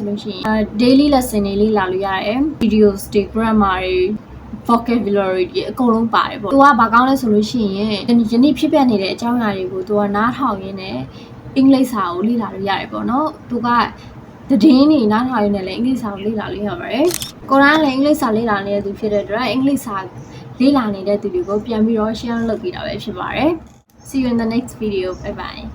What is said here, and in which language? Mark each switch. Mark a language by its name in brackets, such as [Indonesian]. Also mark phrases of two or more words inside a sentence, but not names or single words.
[Burmese] လို့ရှိရင် [English] daily lesson [Burmese] တွေလေ့လာလို့ရတယ်။ videos တွေ grammar တွေ vocabulary တွေအကုန်လုံးပါတယ်ပေါ့။သူကဘာကောင်းလဲဆိုလို့ရှိရင်ယနေ့ဖြစ်ပျက်နေတဲ့အကြောင်းအရာတွေကိုသူကနားထောင်ရင်းနဲ့အင်္ဂလိပ်စာကိုလေ့လာလို့ရတယ်ပေါ့နော်။သူကသတင်းတွေနားထောင်ရင်းနဲ့လည်းအင်္ဂလိပ်စာကိုလေ့လာလို့ရပါတယ်။ကိုရန်လည်းအင်္ဂလိပ်စာလေ့လာနေတဲ့သူဖြစ်တဲ့အတွက်အင်္ဂလိပ်စာလေ့လာနေတဲ့သူတွေကိုပြန်ပြီးတော့ share လုပ်ပေးတာပဲဖြစ်ပါတယ် [English] See you in the next video bye bye